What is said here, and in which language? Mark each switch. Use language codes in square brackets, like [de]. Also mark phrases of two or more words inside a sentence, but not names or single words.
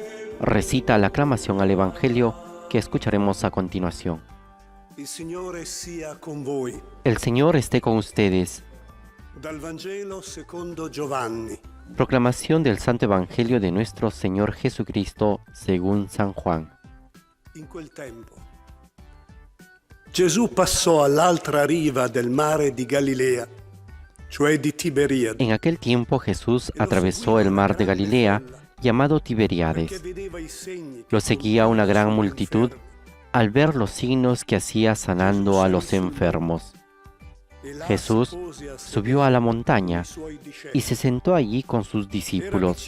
[es] Recita la aclamación al Evangelio que escucharemos a continuación. El Señor esté con ustedes. [it] Dal Vangelo secondo Giovanni. [es] Proclamación del Santo Evangelio de nuestro Señor Jesucristo según San Juan. [it] In quel tempo, Gesù passò all'altra riva del mare di Galilea, cioè di Tiberiade. [es] En aquel tiempo Jesús atravesó el mar de Galilea, llamado Tiberíades. Lo seguía una gran multitud al ver los signos que hacía sanando a los enfermos. Jesús subió a la montaña y se sentó allí con sus discípulos.